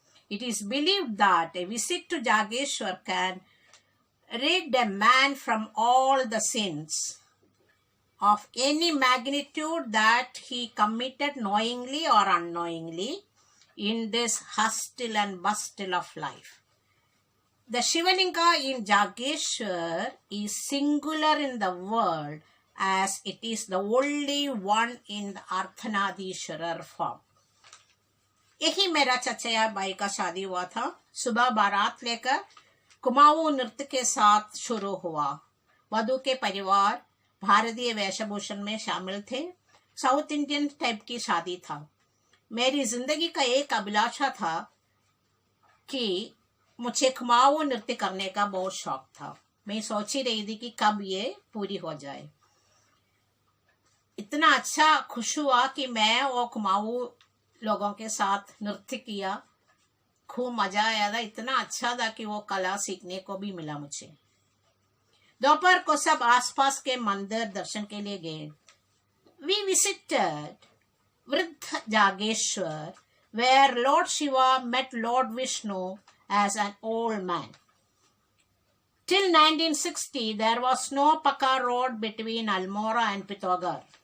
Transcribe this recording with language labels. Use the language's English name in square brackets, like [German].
[English] It is believed that a visit to Jageshwar can rid a man from all the sins of any magnitude that he committed knowingly or unknowingly in this hustle and bustle of life. The Shivalinga in Jageshwar is singular in the world as it is the only one in the Ardhanadishwarar form. [Hindi] यही मेरा चचया by का शादी हुआ था। सुबह बारात लेकर कुमाऊं नृत्य के साथ शुरू हुआ। वधू के परिवार भारतीय वेशभूषण में शामिल थे। साउथ इंडियन टाइप की शादी था। मेरी जिंदगी का एक अभिलाषा था कि मुझे कुमाऊं नृत्य करने का बहुत शौक था। मैं सोच ही रही थी कि कब ये पूरी हो जाए। इतना अच्छा खुश हुआ कि मैं वो कुमाऊं लोगों के साथ नृत्य किया, खूब मजा आया था। इतना अच्छा था कि वो कला सीखने को भी मिला मुझे। दोपहर को सब आसपास के मंदिर दर्शन के लिए गए। [English] We visited Vriddha Jageshwar, where Lord Shiva met Lord Vishnu as an old man. Till 1960, there was no Pakka road between Almora and Pithogar.